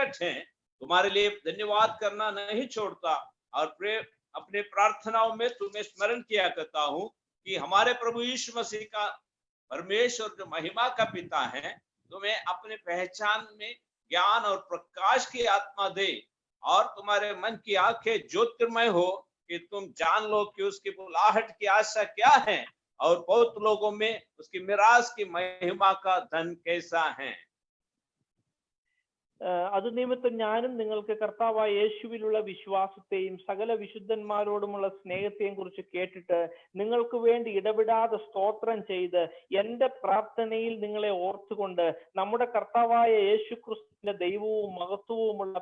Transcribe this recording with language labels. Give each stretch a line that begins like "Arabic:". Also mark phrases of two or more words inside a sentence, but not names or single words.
Hindi: प्रकट है, तुम्हारे लिए धन्यवाद करना नहीं छोड़ता और अपने प्रार्थनाओं में तुम्हें स्मरण किया करता हूँ कि हमारे प्रभु यीशु मसीह का परमेश्वर जो महिमा का पिता है तुम्हें अपने पहचान में ज्ञान और प्रकाश की आत्मा दे और तुम्हारे मन की आंखें ज्योतिर्मय हो कि तुम जान लो कि उसकी बुलाहट की आशा क्या है और बहुत लोगों में उसकी मिरास की महिमा का धन कैसा है।
Malayalam: അത് നിമിത്തം ഞാനും നിങ്ങൾക്ക് കർത്താവായ യേശുവിലുള്ള വിശ്വാസത്തെയും സകല വിശുദ്ധന്മാരോടുമുള്ള സ്നേഹത്തെയും കുറിച്ച് കേട്ടിട്ട് നിങ്ങൾക്ക് വേണ്ടി ഇടപെടാതെ സ്തോത്രം ചെയ്ത് എന്റെ പ്രാർത്ഥനയിൽ നിങ്ങളെ ഓർത്തുകൊണ്ട് നമ്മുടെ കർത്താവായ യേശുക്രിസ്തുവിന്റെ ദൈവവും മഹത്വവുമുള്ള